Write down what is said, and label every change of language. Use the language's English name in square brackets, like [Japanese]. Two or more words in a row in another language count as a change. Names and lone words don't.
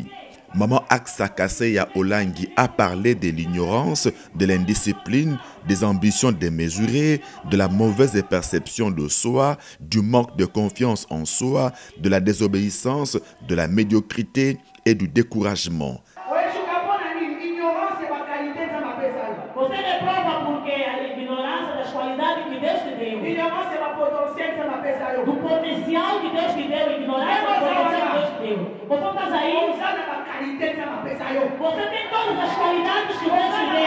[French] Maman Aksa Kaseya Olangi a parlé de l'ignorance, de l'indiscipline, des ambitions démesurées, de la mauvaise perception de soi, du manque de confiance en soi, de la désobéissance, de la médiocrité et du découragement. [Portuguese] Do potencial que Deus te deu, ignorância do potencial que Deus te deu. Você está aí? Você tem todas as qualidades que Deus te deu.